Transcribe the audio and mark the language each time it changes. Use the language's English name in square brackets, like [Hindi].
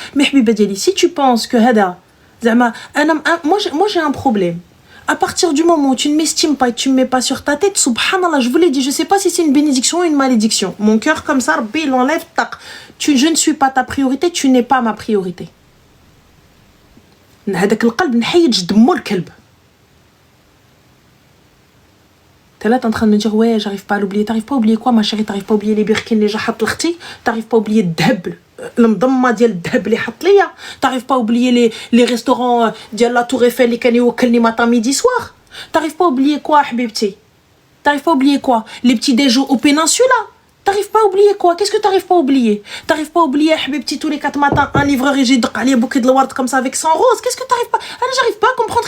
[French] Mais [Arabic] Habiba Diali, [French] si tu penses que Hada, Zama, moi j'ai un problème. À partir du moment où tu ne m'estimes pas et tu ne me mets pas sur ta tête, subhanallah, je vous l'ai dit, je sais pas si c'est une bénédiction ou une malédiction. Mon cœur, comme ça, Rabbi, il enlève, tac. Je ne suis pas ta priorité, tu n'es pas ma priorité. [Arabic] هذاك القلب نحيد دمو الكلب. [French] T'es là, t'es en train de me dire, ouais, j'arrive pas à l'oublier. T'arrives pas à oublier quoi, ma chérie? T'arrives pas à oublier les birkins [Arabic] اللي جا حط لختي? [French] T'arrives pas à oublier [Arabic] الذهب المضمة ديال الذهب اللي حط ليا? [French] T'arrives pas à oublier les restaurants [Arabic] ديال [French] la Tour Eiffel [Arabic] اللي كان يوكلني [French] matin midi soir? T'arrives pas à oublier quoi, [Arabic] حبيبتي? [French] T'arrives pas à oublier quoi? Les petits déjeuners au péninsula? T'arrives pas à oublier quoi? Qu'est-ce que t'arrives pas à oublier? T'arrives pas à oublier, [Arabic] حبيبتي, [French] tous les 4 matins, un livreur [Arabic] يجيدق عليه [French] bouquet de l'ouard comme ça avec 100 roses? Qu'est-ce que t'arrives pas? J'arrive pas à comprendre.